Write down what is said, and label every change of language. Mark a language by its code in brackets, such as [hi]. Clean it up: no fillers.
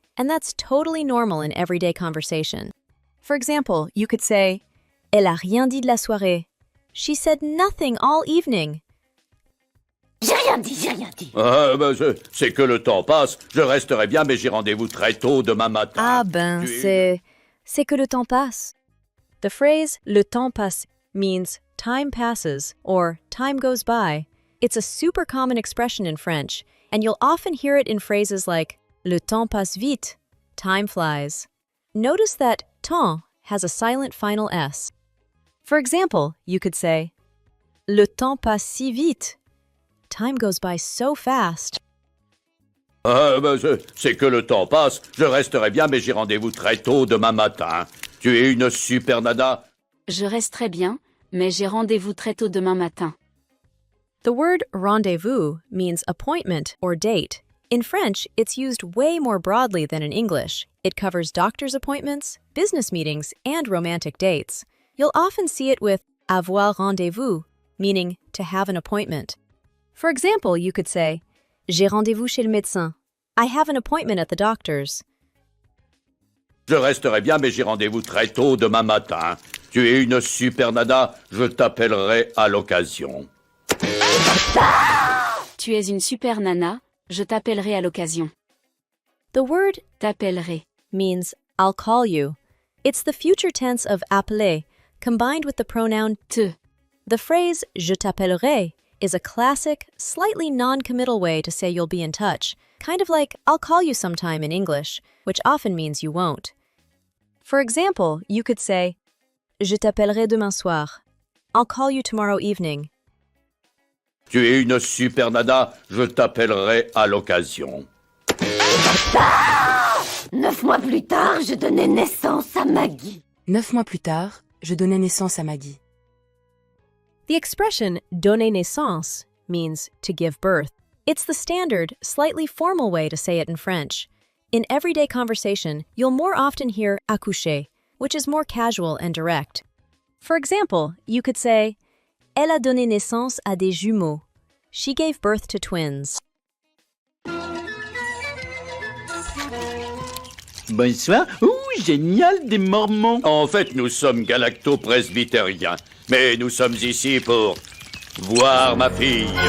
[en] And that's totally normal in everyday conversation. For example, you could say, [fr] Elle a rien dit de la soirée. [en] She said nothing all evening. [fr] J'ai rien dit. C'est que le temps passe. Je resterai bien, mais j'ai rendez-vous très tôt demain matin. Ah ben, c'est que le temps passe. [en] The phrase le temps passe means time passes or time goes by. It's a super common expression in French, and you'll often hear it in phrases like [fr] le temps passe vite, [en] time flies. Notice that temps has a silent final S. For example, you could say, [fr] Le temps passe si vite. [en] Time goes by so fast. [fr] C'est que le temps passe. Je resterai bien, mais j'ai rendez-vous très tôt demain matin. Tu es une super nana. Je resterai bien, mais j'ai rendez-vous très tôt demain matin. [en] The word rendezvous means appointment or date. In French, it's used way more broadly than in English. It covers doctor's appointments, business meetings, and romantic dates. You'll often see it with avoir rendez-vous, meaning to have an appointment. For example, you could say, [fr] J'ai rendez-vous chez le médecin. [en] I have an appointment at the doctor's. [fr] Je resterai bien, mais j'ai rendez-vous très tôt demain matin. Tu es une super nana. Je t'appellerai à l'occasion. Tu es une super nana, je t'appellerai à l'occasion. [en] The word [fr] T'appellerai [en] means I'll call you. It's the future tense of appeler, combined with the pronoun [fr] te. [en] The phrase [fr] je t'appellerai [en] is a classic, slightly non-committal way to say you'll be in touch, kind of like I'll call you sometime in English, which often means you won't. For example, you could say, [fr] Je t'appellerai demain soir. [en] I'll call you tomorrow evening. [fr] Tu es une super nana. Je t'appellerai à l'occasion. 9 mois plus tard, je donnais naissance à Maggie. 9 mois plus tard, je donnais naissance à Maggie. [en] The expression donner naissance means to give birth. It's the standard, slightly formal way to say it in French. In everyday conversation, you'll more often hear accoucher, which is more casual and direct. For example, you could say, [fr] Elle a donné naissance à des jumeaux. [en] She gave birth to twins. [fr] Bonsoir. Ouh, génial, des Mormons. En fait, nous sommes galacto-presbytériens. Mais nous sommes ici pour voir ma fille.